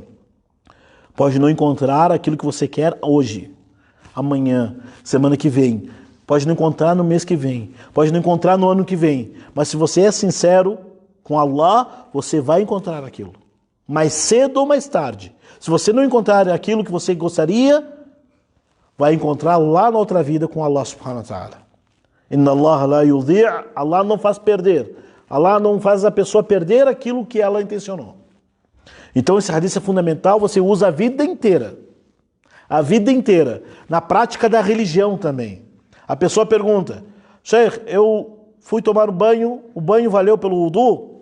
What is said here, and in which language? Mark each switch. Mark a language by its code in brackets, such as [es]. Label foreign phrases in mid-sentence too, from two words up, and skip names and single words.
[pt] Pode não encontrar aquilo que você quer hoje, amanhã, semana que vem. Pode não encontrar no mês que vem. Pode não encontrar no ano que vem. Mas se você é sincero com Allah, você vai encontrar aquilo. Mais cedo ou mais tarde. Se você não encontrar aquilo que você gostaria, vai encontrar lá na outra vida com Allah [ar] سبحانه وتعالى. إن الله لا يضيع', [pt] Allah não faz perder. Allah não faz a pessoa perder aquilo que ela intencionou. Então esse hadith é fundamental, você usa a vida inteira. A vida inteira. Na prática da religião também. A pessoa pergunta: Sheikh, eu fui tomar um banho, o banho valeu pelo wudu?